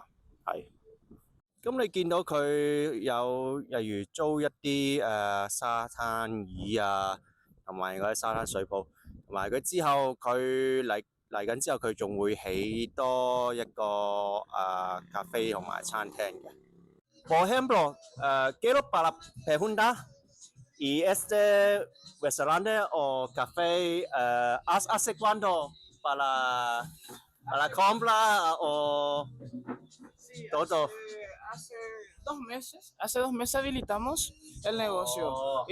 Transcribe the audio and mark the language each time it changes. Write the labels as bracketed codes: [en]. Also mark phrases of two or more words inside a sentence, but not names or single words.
[yue] 係。咁你見到佢有例如租一啲沙灘椅啊，同埋嗰啲沙灘水泡，同埋佢之後佢嚟緊之後，佢仲會起多一個咖啡同埋餐廳嘅。 [es] Por ejemplo, quiero para preguntar, y este restaurante o café, ¿hace cuánto para compra o Sí, todo? hace 2 meses, hace 2 meses habilitamos el negocio y